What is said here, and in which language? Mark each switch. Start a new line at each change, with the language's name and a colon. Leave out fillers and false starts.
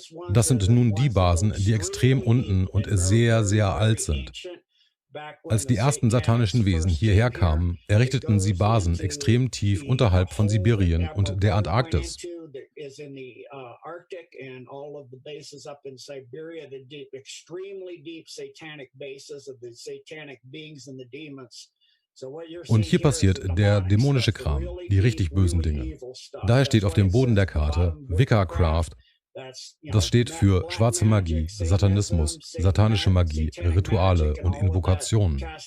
German: Das sind nun die Basen, die extrem unten und sehr, sehr alt sind. Als die ersten satanischen Wesen hierher kamen, errichteten sie Basen extrem tief unterhalb von Sibirien und der Antarktis.
English: is in the Arctic and all of the bases up in Siberia, the deep, extremely deep satanic bases of the satanic beings and the demons.
German: Und hier passiert der dämonische Kram, die richtig bösen Dinge. Daher steht auf dem Boden der Karte Wicca-Craft. Das steht für schwarze Magie, Satanismus, satanische Magie, Rituale und Invokationen.